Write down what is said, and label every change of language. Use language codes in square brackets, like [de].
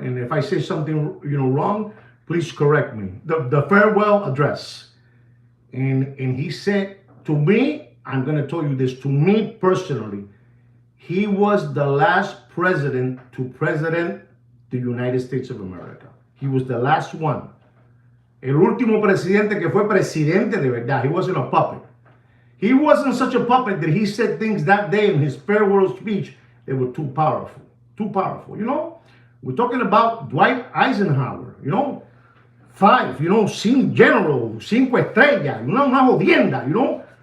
[en] And if I say something, wrong, please correct me. The farewell address. And he said to me, I'm going to tell you this, to me personally, He was the last president to president the United States of America. He was the last one. [es] El último presidente que fue presidente de verdad. [en] He wasn't a puppet. He wasn't such a puppet that he said things that day in his farewell speech that were too powerful. Too powerful, you know? We're talking about Dwight Eisenhower, you know? 5, you know, general, [es] 5 estrellas, [en] you know, [es] una jodienda, [en] you know?